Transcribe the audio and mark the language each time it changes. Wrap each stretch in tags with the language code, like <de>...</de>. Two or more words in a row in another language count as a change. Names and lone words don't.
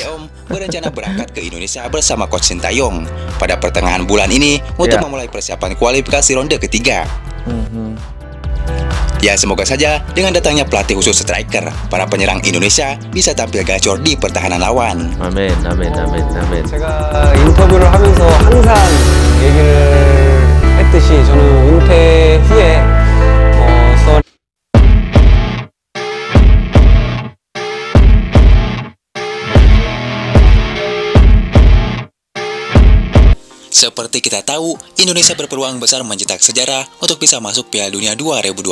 <id>Coach Yeom berencana berangkat ke Indonesia bersama Coach Sintayong pada pertengahan bulan ini untuk memulai persiapan kualifikasi ronde ketiga. Ya, semoga saja dengan datangnya pelatih khusus striker, para penyerang Indonesia bisa tampil gacor di pertahanan lawan. Amin, amin, amin, amin.</id> <ko>제가 인터뷰를 하면서 항상 얘기를 했듯이 저는 은퇴 후에</ko> <id>Seperti kita tahu, Indonesia berpeluang besar mencetak sejarah untuk bisa masuk Piala Dunia 2026.</id>